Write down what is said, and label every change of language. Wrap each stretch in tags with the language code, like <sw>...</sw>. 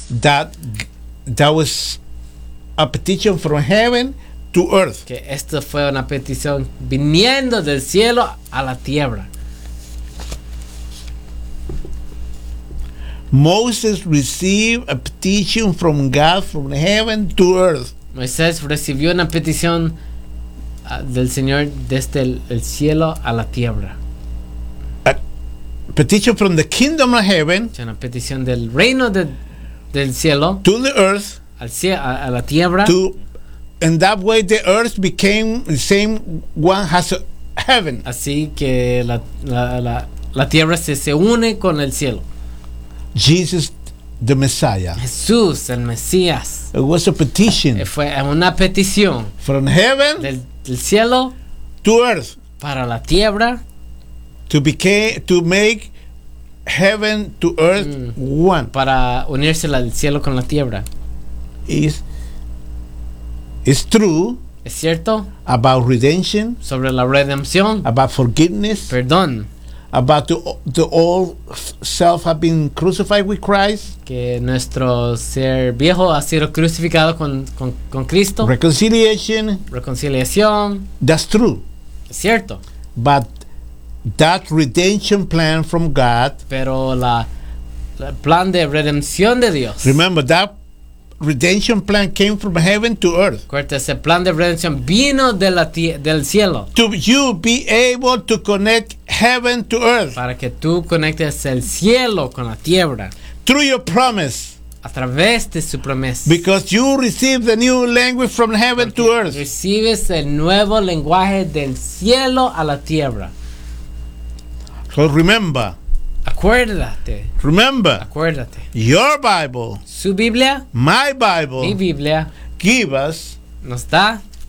<en>That was a petition from heaven to earth.</en> <es>Que esto fue una petición viniendo del cielo a la tierra.</es> <en>Moses received a petition from God from heaven to earth.</en> <es>Moisés recibió una petición del Señor desde el cielo a la tierra.</es> <en>A petition from the kingdom of heaven.</en> <es>Una petición del reino de del cielo.</es> <en>To the earth.</en> <es>Al cielo, a la tierra.</es> <en>To, and that way the earth became the same one as heaven.</en> <es>Así que la tierra se une con el cielo.</es> <en>Jesus, the Messiah.</en> <es>Jesús, el Mesías.</es> <en>It was a petition.</en> <es>Fue una petición.</es> <en>From heaven.</en> <es>Del cielo.</es> <en>To earth.</en> <es>Para la tierra.</es> <en>To make heaven to earth one.</en> <es>Para unirse al cielo con la tierra.</es> <en>It's true.</en> <es>Es cierto.</es> <en>About redemption.</en> <es>Sobre la redención.</es> <en>About forgiveness.</en> <es>Perdón.</es> <en>About the old self have been crucified with Christ.</en> <es>Que nuestro ser viejo ha sido crucificado con Cristo.</es> <en>Reconciliation.</en> <es>Reconciliación.</es> <en>That's true.</en> <es>Es cierto.</es> <en>But that redemption plan from God.</en> <es>Pero la plan de redención de Dios.</es> <en>Remember, that redemption plan came from heaven to earth.</en> <es>Acuérdate, ese plan de redención vino de la del cielo.</es> <en>To you be able to connect heaven to earth.</en> <es>Para que tú conectes el cielo con la tierra.</es> <en>Through your promise.</en> <es>A través de su promesa.</es> <en>Because you receive the new language from heaven</en> <es>porque</es> <en>to earth.</en> <es>Recibes el nuevo lenguaje del cielo a la tierra.</es> <en>So remember.</en> <es>Acuérdate.</es> <en>Remember.</en> <es>Acuérdate.</es> <en>Your Bible.</en> <es>Su Biblia.</es> <en>My Bible.</en> <es>Mi Biblia.</es> <en>Give us.</en> <es>Nos da.</es>